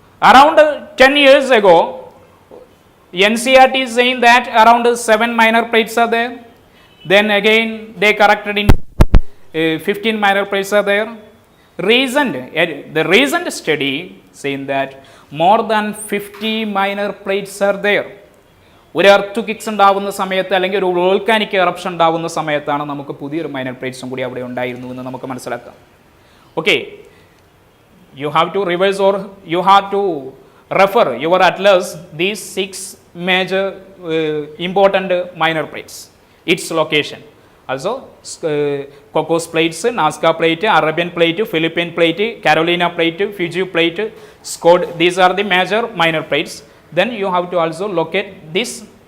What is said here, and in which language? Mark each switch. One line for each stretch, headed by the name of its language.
English: Around 10 years ago, NCERT is saying that around 7 minor plates are there. Then again they corrected in 15 minor plates are there. The recent study saying that more than 50 minor plates are there.
Malayalam: ഒരു earth kicks ഉണ്ടാവുന്ന സമയത്ത് അല്ലെങ്കിൽ ഒരു volcanic eruption ഉണ്ടാവുന്ന സമയത്താണ് നമുക്ക് പുതിയൊരു minor പ്ലേറ്റ്സും കൂടി അവിടെ ഉണ്ടായിരുന്നു എന്ന് നമുക്ക് മനസ്സിലാക്കാം.
English: Okay, you have to revise or you have to refer your atlas these 6 major important minor plates, its location. Also Cocos plates, Nazca plate, Arabian plate, Philippine plate, Carolina plate, Fiji plate, Scod. These are the major minor plates. Then you have to also locate this